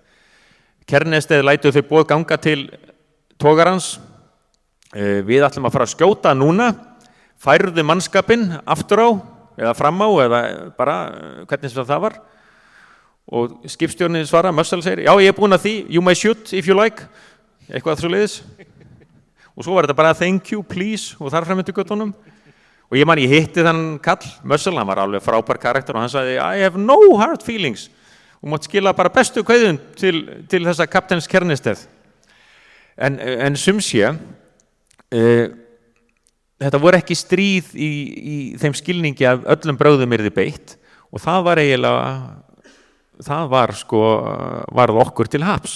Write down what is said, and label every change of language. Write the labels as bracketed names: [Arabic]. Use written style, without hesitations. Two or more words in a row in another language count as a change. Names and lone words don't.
[Icelandic] Kjarnesteð lætur þau boð ganga til togarans. Við ætlum að fara að skjóta núna, færðu mannskapinn aftur á eða fram á eða bara hvernig sem það var og skipstjórnin svara, Mussel segir, já ég búinn að því, [English] you may shoot if you like, [Icelandic] eitthvað svo leiðis og svo var þetta bara [English] thank you, please [Icelandic] og þar fram eftir göttunum og ég hitti þann kall, Mussel, hann var alveg frábær karakter og hann sagði, [English] I have no hard feelings [Icelandic] og mátt skila bara bestu kveðun til þessa kapteins Kjarnesteð en sumsé þetta voru ekki stríð í þeim skilningi að öllum brögðum yrði beitt og það var eiginlega varð okkur til haps.